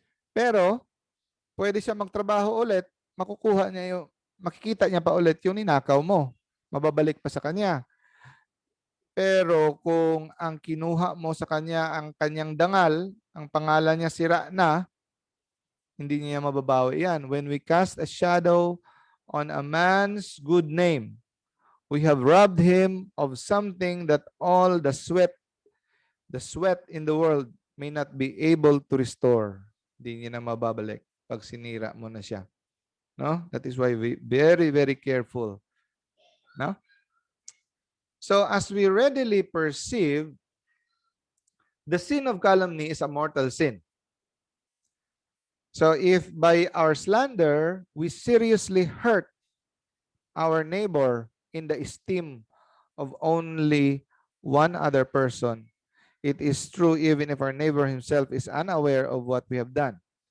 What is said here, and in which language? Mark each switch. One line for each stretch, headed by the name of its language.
Filipino: Pero pwede siya magtrabaho ulit, makukuha niya makikita niya pa ulit yung ninakaw mo. Mababalik pa sa kanya. Pero kung ang kinuha mo sa kanya ang kanyang dangal, ang pangalan niya sira na, hindi niya mababawi yan.
English: When we cast a shadow on a man's good name, we have robbed him of something that all the sweat in the world may not be able to restore.
Filipino: Hindi niya na mababalik pag sinira mo na siya. No?
English: That is why we very, very careful. No? So as we readily perceive, the sin of calumny is a mortal sin. So if by our slander, we seriously hurt our neighbor in the esteem of only one other person, it is true even if our neighbor himself is unaware of what we have done.